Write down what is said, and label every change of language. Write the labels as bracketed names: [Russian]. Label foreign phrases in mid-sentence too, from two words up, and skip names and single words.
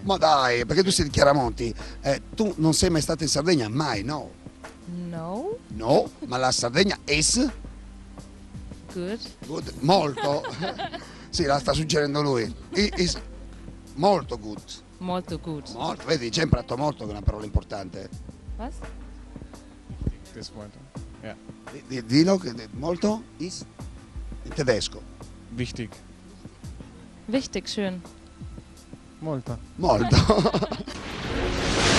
[Italian] Ma dai, perché tu sei di Chiaramonti. Tu non sei mai stato in Sardegna? Mai, no? No. No, ma la Sardegna è [English] Good. good, [Italian] molto. Sì, la sta suggerendo lui. [English] Is [Italian] molto [English] good. Molto good. [Italian] Molto, vedi, c'è imparato molto che è una parola importante. [German] Was? [English] This one. Yeah. [Italian] Dillo, molto, is, in tedesco. [German] Wichtig. Wichtig, schön. [Italian] Molto. Molto.